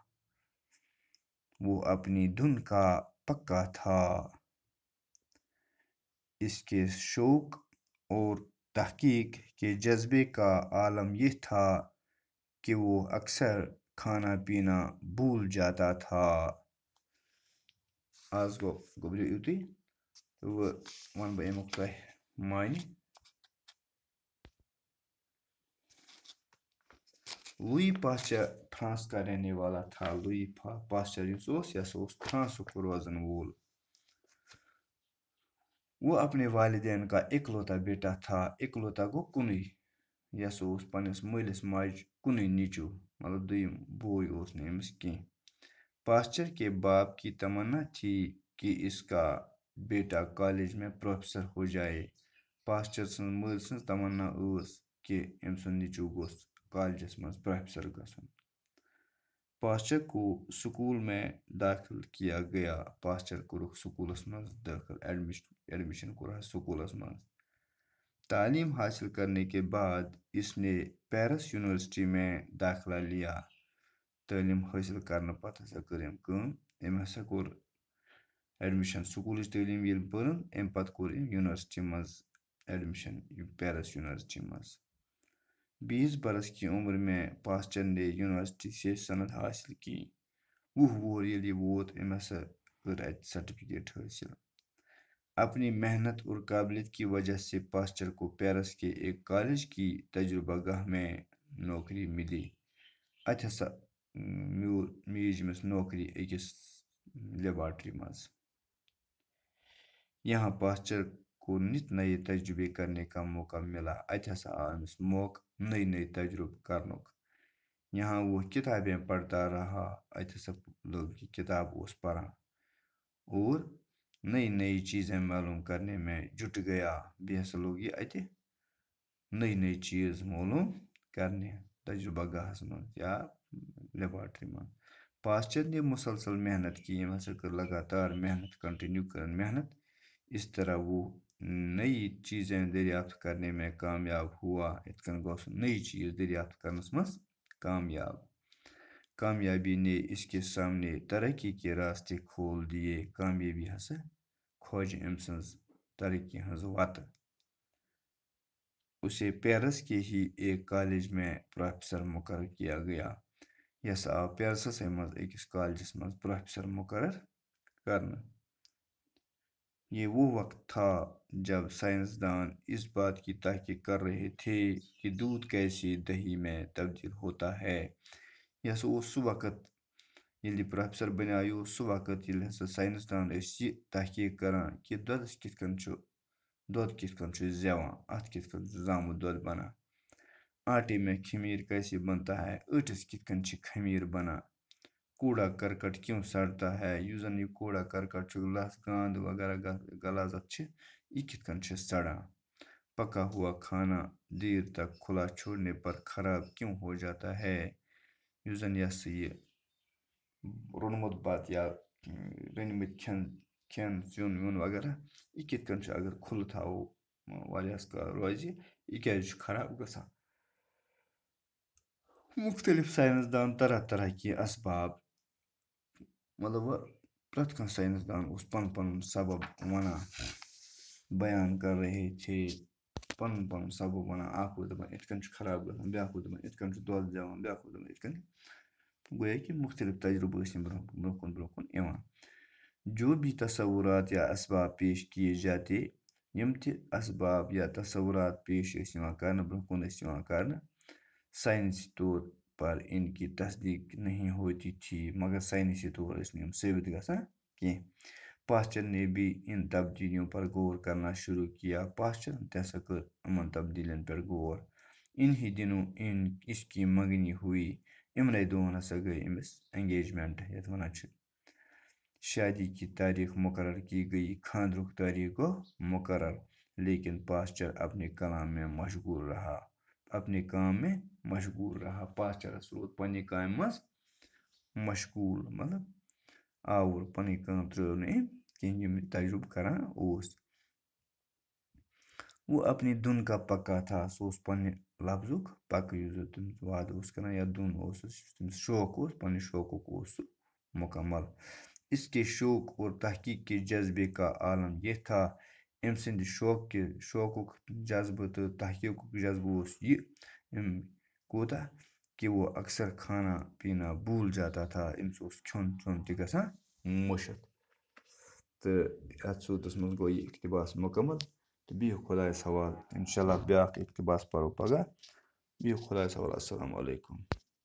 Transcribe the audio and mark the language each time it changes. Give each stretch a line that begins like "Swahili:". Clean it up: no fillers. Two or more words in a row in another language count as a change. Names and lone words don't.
Urdu: وہ اپنی دھن کا پکا تھا. اس کے شوق اور تحقیق کے جذبے کا عالم یہ تھا کہ وہ اکثر کھانا پینا بھول جاتا تھا.
Kashmiri: آز گوٚو یُتُے تہٕ وۄنۍ وَنہٕ بہٕ امیُک تۄہہِ معنی.
Urdu: لویی پاسچر فرانس کا رہنے والا تھا.
Kashmiri: لویی پاسچر یُس اوس یہِ ہسا اوس فرانسُک روزن وول.
Urdu: وہ اپنے والدین کا اکلوتا بیٹا تھا.
Kashmiri: اکلوتا گوٚو کُنُے. یہِ ہسا اوس پنٛنِس مٲلِس ماجہِ کُنُے نیٚچوٗ، مطلب دوٚیِم بوے اوس نہٕ أمِس کینٛہہ.
Urdu: پاسچر کے باپ کی تمنا تھی کہ اس کا بیٹا کالج میں پروفیسر ہو جائے.
Kashmiri: پاسچر سٕنٛز مٲلۍ سٕنٛز تمنا ٲس کہ أمۍ سُنٛد نیٚچوٗ گوٚژھ کالجس منٛز پروفیسر گژھُن.
Urdu: پاسچر کو سکول میں داخل کیا گیا.
Kashmiri: پاسچر کوٚرُکھ سکوٗلس منٛز دٲخل، ایڈمشن کوٚرہس سکوٗلس منٛز.
Urdu: تعلیم حاصل کرنے کے بعد اس نے پیرس یونیورسٹی میں داخلہ لیا.
Kashmiri: تعلیم حٲصِل کرنہٕ پتہٕ ہسا کٔر أمۍ کٲم. أمۍ ہسا کوٚر ایڈمشن سکوٗلٕچ تعلیٖم ییٚلہِ پٔرٕن اَمہِ پتہٕ کوٚر أمۍ یونیورسٹی منٛز ایڈمشن، پیرس یونیورسٹی منٛز.
Urdu: 20 برس کی عمر میں پاسچر نے یونیورسٹی سے سند حاصل کی.
Kashmiri: 20 وُہُر ییٚلہِ یہِ ووت أمۍ ہسا کٔر اَتہِ سرٹیفکیٹ حٲصِل.
Urdu: اپنی محنت اور قابلیت کی وجہ سے پاسچر کو پیرس کے ایک کالج کی تجربہ گاہ میں نوکری ملی.
Kashmiri: اتہِ ہسا میج أمِس نوکری أکِس لیبارٹری منٛز.
Urdu: یہاں پاسچر کو نت نئے تجربے کرنے کا موقع ملا.
Kashmiri: اتہِ ہسا آو أمِس موقع نئی نئی تجربہ کرنُک.
Urdu: یہاں وہ کتابیں پڑھتا رہا.
Kashmiri: اتہِ ہسا لوگ یہ کتاب اوس پران
Urdu: اور نئی نئی چیزیں معلوم کرنے میں جٹ گیا
Kashmiri: بیٚیہِ ہسا لوگ یہِ اَتہِ نئی نئی چیٖز معلوم کرنہِ تجربہ گاہس منٛز یا لیبارٹری منٛز
Urdu: پاسچر نے مسلسل محنت کی
Kashmiri: یِم ہسا کٔر لگاتار محنت کنٹینیو کرن محنت
Urdu: اس طرح وہ نئی چیزیں دریافت کرنے میں کامیاب ہوا
Kashmiri: یِتھ کٔنۍ گوٚو سُہ نئی چیٖز دریافت کرنس منٛز کامیاب
Urdu: کامیابی نے اس کے سامنے ترقی کے راستے کھول دیے
Kashmiri: کامیابی ہسا کھوج أمۍ سٕنٛز ترقی ہٕنٛز وتہٕ
Urdu: اسے پیرس کے ہی ایک کالج میں پروفیسر مقرر کیا گیا
Kashmiri: یہ ہسا آو پیرسسے منٛز أکِس کالجس منٛز پروفیسر مقرر کرنہٕ
Urdu: یہ وہ وقت تھا جب سائنسدان اس بات کی تحقیق کر رہے تھے کہ دودھ کیسے دہی میں تبدیل ہوتا ہے
Kashmiri: یہ ہسا اوس سُہ وقت ییٚلہِ یہِ پروفیسر بنیٛاو یہِ اوس سُہ وقت ییٚلہِ ہسا ساینسدان ٲسۍ یہِ تحقیق کران کہ دۄدس کِتھ کٔنۍ چھُ دۄد کِتھ کٔنۍ چھُ زٮ۪وان اَتھ کِتھ کٔنۍ چھُ زامُت دۄد بنان
Urdu: آٹے میں خمیر کیسے بنتا ہے
Kashmiri: ٲٹِس کِتھ کٔنۍ چھِ خمیر بنان
Urdu: کوڑا کرکٹ کیوں سڑتا ہے
Kashmiri: یُس زن یہِ کوڑا کرکٹ چھُ لژھ گانٛد وغیرہ غلازت چھِ یہِ کِتھ کٔنۍ چھِ سڑان
Urdu: پکا ہوا کھانا دیر تک کھلا چھوڑنے پر خراب کیوں ہو جاتا ہے
Kashmiri: یُس زن یہِ ہسا یہِ روٚنمُت بتہٕ یا رٔنمٕتۍ کھٮ۪ن سیُن ویُن وغیرہ یہِ کِتھ کٔنۍ چھُ اگر کھُلہٕ تھاوو واریاہس کالس روزِ یہِ کیازِ چھُ خراب گژھان
Urdu: مختلف سائنسدان طرح طرح کے اسباب
Kashmiri: مطلب پرٛٮ۪تھ کانٛہہ سائنسدان اوس پنُن پنُن سبب ونان
Urdu: بیان کر رہے تھے
Kashmiri: پنُن پنُن سبب ونان اکھ اوس دپان یِتھ کٔنۍ چھُ خراب گژھان بیٛاکھ اوس دپان یِتھ کٔنۍ چھُ دۄد زٮ۪وان بیٛاکھ اوس دپان یِتھ کٔنۍ گویا کہ مختلف تجربہٕ ٲسۍ یِم برونٛہہ کُن یِوان
Urdu: جو بھی تصورات یا اسباب پیش کیے جاتے
Kashmiri: یِم تہِ اسباب یا تصورات پیش ٲسۍ یِوان کرنہٕ برونٛہہ کُن ٲسۍ یِوان کرنہٕ
Urdu: سائنسی طور پر ان کی تصدیق نہیں ہوتی تھی
Kashmiri: مگر سائنسی طور ٲسۍ نہٕ یِم ثٲبت گژھان کینٛہہ
Urdu: پاسچر نے بھی ان تبدیلیوں پر غور کرنا شروع کیا
Kashmiri: پاسچرن تہِ ہسا کٔر یِمن تبدیلیَن پٮ۪ٹھ غور
Urdu: انہی دنوں اس کی منگنی ہوئی
Kashmiri: یِمنٕے دۄہن ہسا گٔے أمِس انگیجمنٹ یتھ ونان چھِ
Urdu: شادی کی تاریخ مقرر کی گئی
Kashmiri: خاندرُک تاریخ گوٚو مقرر
Urdu: لیکن پاسچر اپنے کلام میں مشغول رہا
Kashmiri: اپنے کام میں مشغول رہا پاسچرس روٗد پننہِ کامہِ منٛز مشغوٗل مطلب آوُر پنٕنۍ کٲم ترٛٲو نہٕ أمۍ کینٛہہ یِم یہِ تجربہٕ کران اوس
Urdu: وہ اپنی دھن کا پکا تھا
Kashmiri: سُہ اوس پننہِ لفظُک پکہٕ یُس زن تٔمِس وعدٕ اوس کران یا دھن اوسُس یُس تٔمِس شوق اوس پننہِ شوقُک اوس سُہ مکمل
Urdu: اس کے شوق اور تحقیق کے جذبے کا عالم یہ تھا
Kashmiri: أمۍ سٕنٛدِ شوقُک جذبہٕ تہٕ تحقیقُک جذبہٕ اوس یہِ کوٗتاہ
Urdu: کہ وہ اکثر کھانا پینا بھول جاتا تھا
Kashmiri: أمِس اوس کھیوٚن چیوٚن تہِ گژھان مٔشِتھ تہٕ یتھ صوٗرتس منٛز گوٚو یہِ اقتباس مکمل تہٕ بِہِو خۄدایس حوالہٕ انشاء اللہ بیٛاکھ اقتباس پرو پگاہ بِہِو خۄدایس حوالہٕ
Arabic: السلام علیکُم